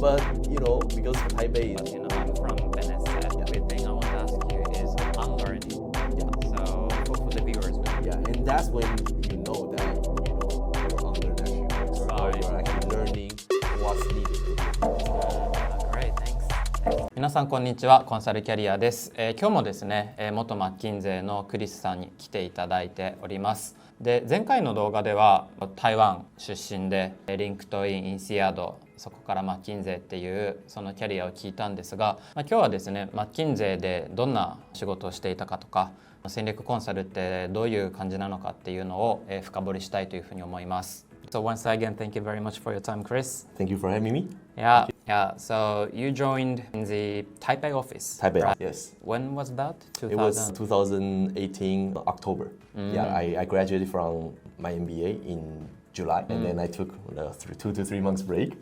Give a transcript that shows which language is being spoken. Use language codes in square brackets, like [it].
[en] But, because Taipei is, I'm from NSF. The thing I want to ask you is Unlearning. Yeah. So for the viewers. Yeah, and that's when you know that, you're under actually, or you're actually learning what's needed to Great, thanks. [ja] 皆さんこんにちは、コンサルキャリアです。今日もですね、元マッキンゼーのクリスさんに来ていただいております。で、前回の動画では台湾出身でリンクトイン、インシアード、そこからマッキンゼーっていうそのキャリアを聞いたんですが、今日はですね、マッキンゼーでどんな仕事をしていたかとか、戦略コンサルってどういう感じなのかっていうのを深掘りしたいというふうに思います。 [en] So once again, thank you very much for your time, Chris. Thank you for having me. Yeah. So you joined in the Taipei office. Taipei, right? yes. When was that? It was 2018 October. Yeah, I graduated from my MBA in July, and then I took 2 to 3 months break.